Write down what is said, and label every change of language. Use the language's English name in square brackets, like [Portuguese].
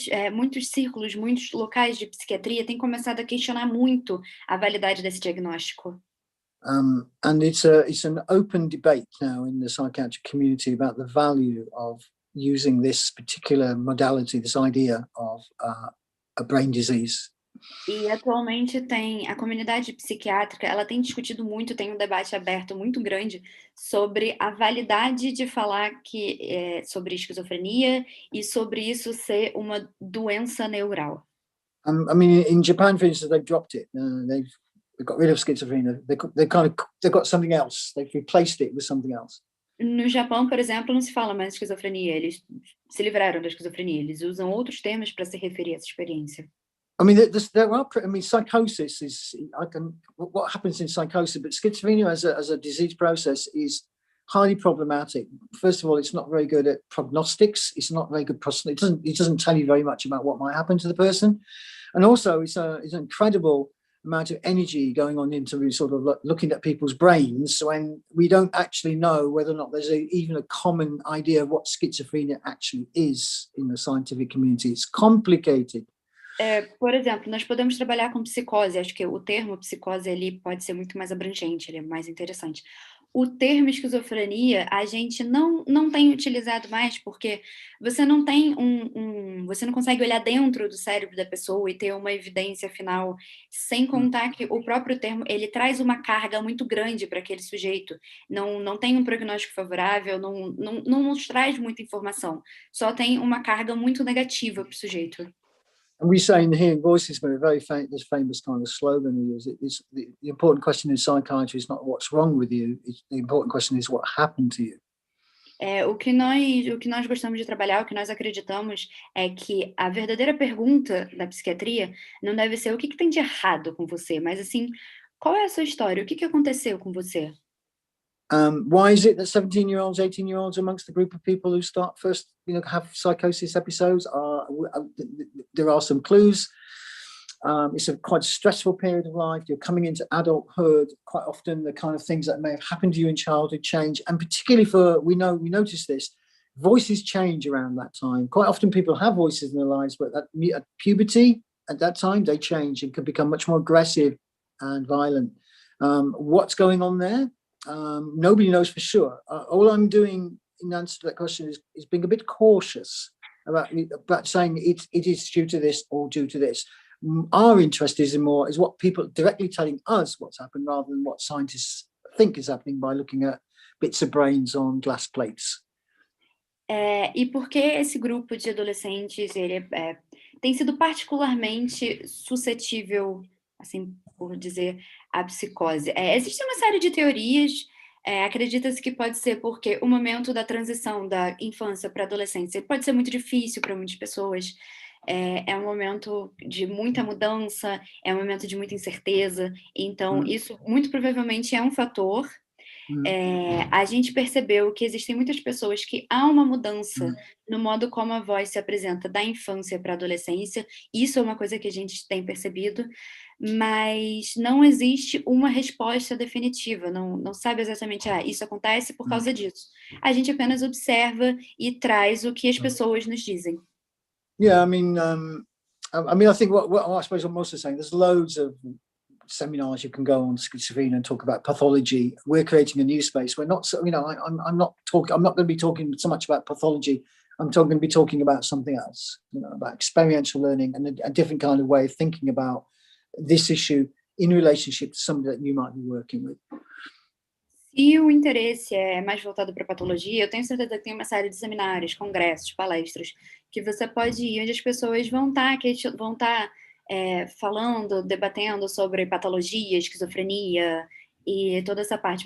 [Portuguese] Muitos círculos, muitos locais de psiquiatria têm começado a questionar muito a validade desse diagnóstico. [English] And it's an open debate now in the psychiatric community about the value of using this particular modality, this idea of a brain disease. [Portuguese] E atualmente a comunidade psiquiátrica, ela tem discutido muito, tem um debate aberto muito grande sobre a validade de falar sobre esquizofrenia e sobre isso ser uma doença neural. [English] I mean, in Japan, for instance, they've dropped it. They've got rid of schizophrenia. They've got something else. They've replaced it with something else. [Portuguese] No Japão, por exemplo, não se fala mais de esquizofrenia. Eles se livraram da esquizofrenia. Eles usam outros termos para se referir a essa experiência. [English] I mean, psychosis is what happens in psychosis, but schizophrenia as a disease process is highly problematic. First of all, it's not very good at prognostics. It's not very good. It doesn't tell you very much about what might happen to the person, and also it's an incredible amount of energy going on into sort of looking at people's brains when we don't actually know whether or not there's even a common idea of what schizophrenia actually is in the scientific community. It's complicated. [Portuguese] Por exemplo, nós podemos trabalhar com psicose. Acho que o termo psicose ali pode ser muito mais abrangente, ele é mais interessante. O termo esquizofrenia a gente não tem utilizado mais porque você não tem você não consegue olhar dentro do cérebro da pessoa e ter uma evidência final, sem contar que o próprio termo ele traz uma carga muito grande para aquele sujeito. Não tem um prognóstico favorável, não nos traz muita informação. Só tem uma carga muito negativa para o sujeito. [English] And we say in here in Voices, we're very famous kind of slogan we use. The important question in psychiatry is not what's wrong with you. The important question is what happened to you. O que nós gostamos de trabalhar, o que nós acreditamos é que a verdadeira pergunta da psiquiatria não deve ser o que tem de errado com você, mas assim, qual é a sua história? O que aconteceu com você? Why is it that 17-year-olds, 18-year-olds amongst the group of people who start first, have psychosis episodes? There are some clues. It's a quite stressful period of life. You're coming into adulthood. Quite often, the kind of things that may have happened to you in childhood change, and particularly we notice this. Voices change around that time. Quite often, people have voices in their lives, but at puberty, at that time, they change and can become much more aggressive and violent. What's going on there? Nobody knows for sure. All I'm doing in answer to that question is being a bit cautious about saying it is due to this or due to this. Our interest is what people directly telling us what's happened rather than what scientists think is happening by looking at bits of brains on glass plates. [Portuguese] E por que esse grupo de adolescentes ele tem sido particularmente suscetível, assim por dizer, à psicose? Existe uma série de teorias. Acredita-se que pode ser porque o momento da transição da infância para a adolescência pode ser muito difícil para muitas pessoas. É um momento de muita mudança, é um momento de muita incerteza. Então, isso muito provavelmente é um fator. A gente percebeu que existem muitas pessoas que há uma mudança no modo como a voz se apresenta da infância para a adolescência. Isso é uma coisa que a gente tem percebido, mas não existe uma resposta definitiva. Não sabe exatamente, isso acontece por causa disso. A gente apenas observa e traz o que as pessoas nos dizem. [English] Yeah, I mean, I think what I suppose what most are saying, there's loads of seminars you can go on schizophrenia and talk about pathology. We're creating a new space. We're not, I'm not going to be talking so much about pathology. I'm going to be talking about something else, about experiential learning and a different kind of way of thinking about this issue in relationship to somebody that you might be working with. [Portuguese] Se o interesse é mais voltado para patologia, eu tenho certeza que tem uma série de seminários, congressos, palestras, que você pode ir, onde as pessoas vão estar falando, debatendo sobre patologia, esquizofrenia e toda essa parte.